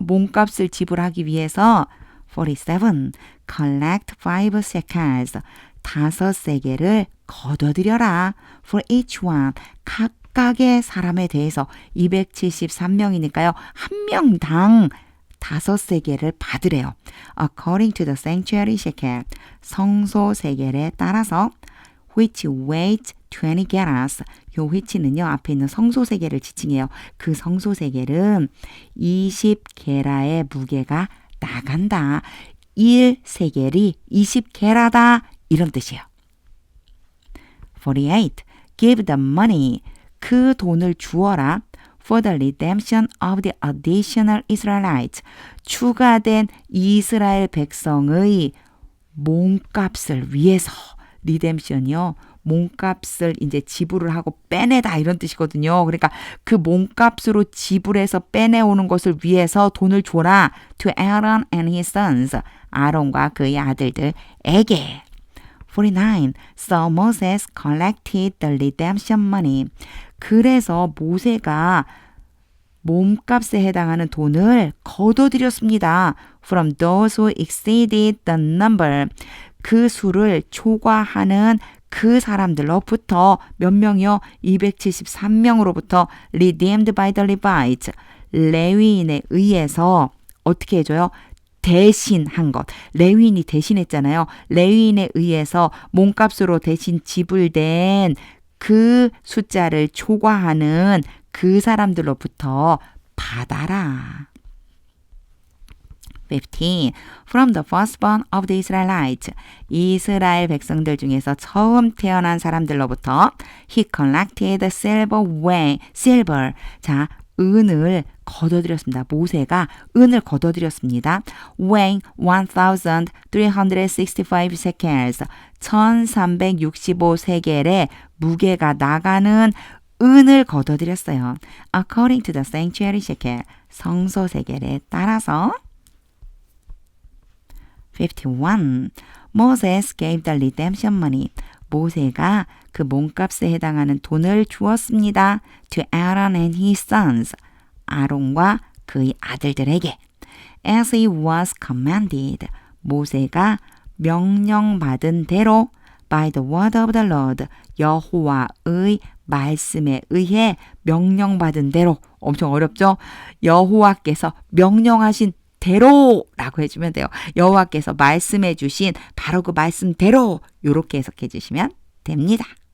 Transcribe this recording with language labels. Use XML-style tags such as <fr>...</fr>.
<ko>몸값을 지불하기 위해서 47.</ko> <en>Collect 5 shekels.</en> <ko>5세겔을 거둬들여라.</ko> <en>For each one.</en> <ko>각각의 사람에 대해서 273명이니까요. 한 명당 5세겔을 받으래요.</ko> <en>According to the sanctuary shekel.</en> <ko>성소 세겔에 따라서</ko> <en>which weighs 20 gerahs.</en> <ko>요 which는요. 앞에 있는 성소 세겔을 지칭해요. 그 성소 세겔은 20게라의 무게가 나간다. 1세겔이 20게라다. 이런 뜻이에요. 48.</ko> <en>Give the money.</en> <ko>그 돈을 주어라.</ko> <en>For the redemption of the additional Israelites.</en> <ko>추가된 이스라엘 백성의 몸값을 위해서. 리뎀션이요. 몸값을 이제 지불을 하고 빼내다 이런 뜻이거든요. 그러니까 그 몸값으로 지불해서 빼내오는 것을 위해서 돈을 줘라.</ko> <en>To Aaron and his sons.</en> <ko>아론과 그의 아들들에게. 49.</ko> <en>So Moses collected the redemption money.</en> <ko>그래서 모세가 몸값에 해당하는 돈을 거둬들였습니다.</ko> <en>From those who exceeded the number.</en> <ko>그 수를 초과하는 그 사람들로부터 몇 명이요? 273명으로부터</ko> <en>redeemed by the Levites.</en> <ko>레위인에 의해서 어떻게 해줘요? 대신한 것. 레위인이 대신했잖아요. 레위인에 의해서 몸값으로 대신 지불된 그 숫자를 초과하는 그 사람들로부터 받아라.</ko> <en>15. From the firstborn of the Israelites.</en> <ko>이스라엘 백성들 중에서 처음 태어난 사람들로부터</ko> <en>he collected silver.</en> <ko>자, 은을 거둬들였습니다. 모세가 은을 거둬들였습니다.</ko> <en>weighing 1,365 shekels.</en> <ko>1365세겔의 무게가 나가는 은을 거둬들였어요.</ko> <en>According to the sanctuary shekel.</en> <ko>성소 세겔에 따라서 51.</ko> <en>Moses gave the redemption money.</en> <ko>모세가 그 몸값에 해당하는 돈을 주었습니다.</ko> <en>To Aaron and his sons.</en> <ko>아론과 그의 아들들에게.</ko> <en>As he was commanded.</en> <ko>모세가 명령받은 대로</ko> <en>by the word of the Lord.</en> <ko>여호와의 말씀에 의해 명령받은 대로. 엄청 어렵죠? 여호와께서 명령하신 대로라고 해주면 돼요. 여호와께서 말씀해 주신 바로 그 말씀대로 이렇게 해석해 주시면 됩니다.</ko>